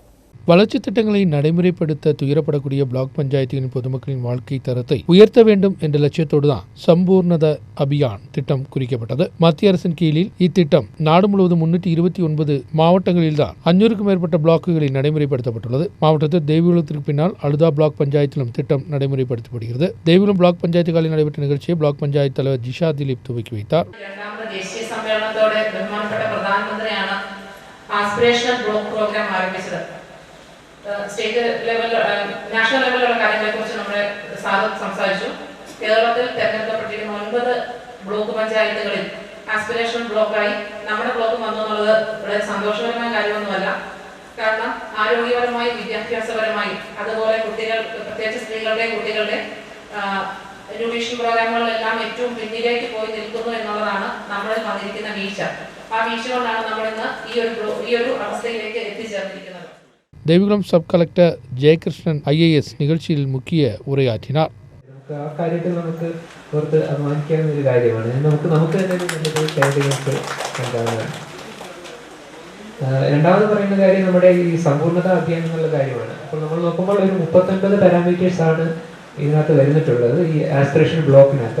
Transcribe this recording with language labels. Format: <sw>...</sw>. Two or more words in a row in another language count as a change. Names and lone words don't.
<ta>வளர்ச்சித் திட்டங்களை நடைமுறைப்படுத்த துயரப்படக்கூடிய பிளாக் பஞ்சாயத்துகளின் பொதுமக்களின் வாழ்க்கை தரத்தை உயர்த்த வேண்டும் என்ற லட்சியத்தோடுதான் சம்பூர்ணத அபியான் திட்டம் குறிக்கப்பட்டது. மத்திய அரசின் கீழில் இத்திட்டம் நாடு முழுவதும் 329 மாவட்டங்களில்தான் 500க்கும் மேற்பட்ட பிளாக்குகளில் நடைமுறைப்படுத்தப்பட்டுள்ளது. மாவட்டத்தில் தேவிகுளத்திற்கு பின்னால் அழுதா பிளாக் பஞ்சாயத்திலும் திட்டம் நடைமுறைப்படுத்தப்படுகிறது. தேவிகுளம் பிளாக் பஞ்சாயத்துகளில் நடைபெற்ற நிகழ்ச்சியை பிளாக் பஞ்சாயத்து தலைவர் ஜிஷா திலீப் துவக்கி வைத்தார்.</ta> <en>state level national</en> <ml>ലെവലിലുള്ള കാര്യങ്ങളെക്കുറിച്ച് നമ്മുടെ സാറ് സംസാരിച്ചു. കേരളത്തിൽ തെരഞ്ഞെടുക്കപ്പെട്ടിരിക്കുന്ന 9 ബ്ലോക്ക് പഞ്ചായത്തുകളിൽ ആസ്പിരേഷൻ ബ്ലോക്കായി നമ്മുടെ ബ്ലോക്ക് വന്നു എന്നുള്ളത് വളരെ സന്തോഷകരമായ കാര്യമൊന്നുമല്ല. കാരണം ആരോഗ്യപരമായി, വിദ്യാഭ്യാസപരമായി, അതുപോലെ കുട്ടികൾ, പ്രത്യേകിച്ച് സ്ത്രീകളുടെയും കുട്ടികളുടെ ന്യൂട്രീഷൻ പ്രോഗ്രാമുകളിലെല്ലാം ഏറ്റവും പിന്നിലേക്ക് പോയി നിൽക്കുന്നു എന്നുള്ളതാണ് നമ്മളിൽ വന്നിരിക്കുന്ന വീഴ്ച. ആ വീഴ്ച കൊണ്ടാണ് നമ്മളിന്ന് ഈ ഒരു അവസ്ഥയിലേക്ക് എത്തിച്ചേർന്നിരിക്കുന്നത്.</ml> <ta>தேவிகுளம்</ta> <en>sub collector</en> <ta>ஜெயகிருஷ்ணன் IAS நிகழ்ச்சியில் முக்கிய உரையாற்றினார்.</ta> <ml>ആ കാര്യത്തിൽ നമുക്ക് പുറത്ത് അഭിമാനിക്കാവുന്ന ഒരു കാര്യമാണ്. നമുക്ക് തന്നെ എന്താണ് രണ്ടാമത് പറയുന്ന കാര്യം നമ്മുടെ ഈ സമ്പൂർണ്ണത അഭിയാൻ എന്നുള്ള കാര്യമാണ്. അപ്പോൾ നമ്മൾ നോക്കുമ്പോൾ ഒരു 39 പാരാമീറ്റേഴ്സ് ആണ് ഇതിനകത്ത് വരുന്നിട്ടുള്ളത് ഈ ആസ്പിറേഷൻ ബ്ലോക്കിനകത്ത്.</ml>